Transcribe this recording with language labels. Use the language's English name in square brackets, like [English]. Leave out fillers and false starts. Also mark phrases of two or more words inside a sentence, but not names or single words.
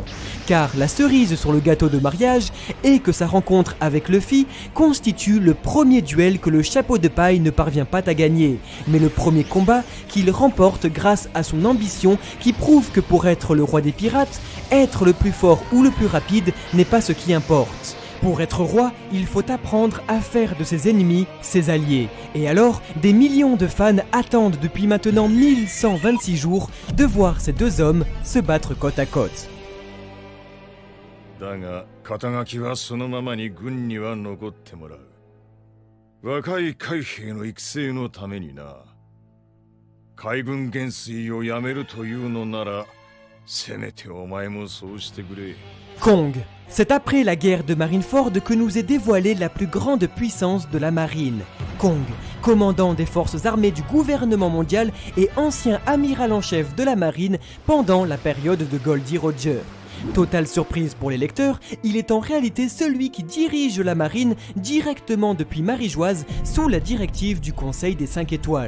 [French] Car la cerise sur le gâteau de mariage est que sa rencontre avec Luffy constitue le premier duel que le chapeau de paille ne parvient pas à gagner, mais le premier combat qu'il remporte grâce à son ambition qui prouve que pour être le roi des pirates, être le plus fort ou le plus rapide n'est pas ce qui importe. Pour être roi, il faut apprendre à faire de ses ennemis ses alliés. Et alors, des millions de fans attendent depuis maintenant 1126 jours de voir ces deux hommes se battre côte à côte. [Japanese] だが肩書きはそのままに軍には残ってもらう。若い海兵の育成のためにな。海軍元帥を辞めるというのなら、せめてお前もそうしてくれ。 [French] Kong. C'est après la guerre de Marineford que nous est dévoilée la plus grande puissance de la marine. Kong, commandant des forces armées du gouvernement mondial et ancien amiral en chef de la marine pendant la période de Goldie Roger. Totale surprise pour les lecteurs, il est en réalité celui qui dirige la marine directement depuis Marie-Joise sous la directive du Conseil des 5 étoiles.